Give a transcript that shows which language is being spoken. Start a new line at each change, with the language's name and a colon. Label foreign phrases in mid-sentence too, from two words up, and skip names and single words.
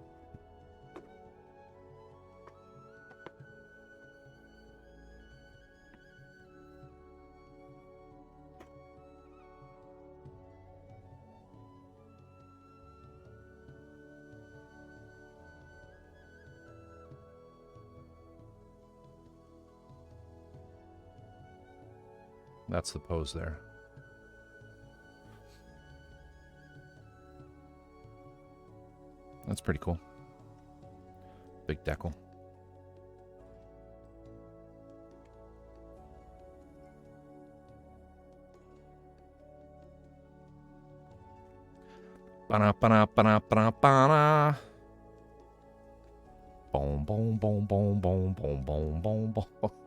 English: That's the pose there. That's pretty cool. Big decal. Ba-na, ba-na, ba-na, ba-na, ba-na. Boom, boom, boom, boom, boom, boom, boom, boom, boom.